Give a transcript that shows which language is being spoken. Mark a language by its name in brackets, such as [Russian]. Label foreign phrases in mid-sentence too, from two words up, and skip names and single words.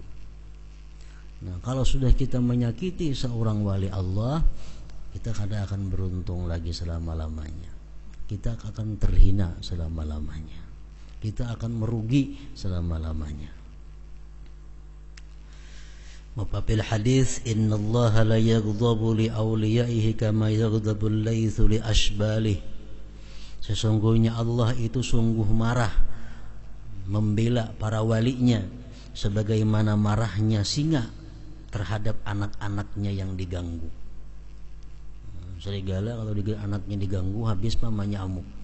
[Indonesian] Nah, kalau sudah kita menyakiti seorang wali Allah, kita kada akan beruntung lagi selama-lamanya. Kita akan terhina selama-lamanya. Kita akan merugi selama-lamanya. [Arabic] ما في الحديث، إن الله لا يغضب لأوليائه كما يغضب الليث لأشباله. [Indonesian] Sesungguhnya Allah itu sungguh marah membela para walinya sebagaimana marahnya singa terhadap anak-anaknya yang diganggu. Serigala kalau anaknya diganggu, habis pamannya amuk.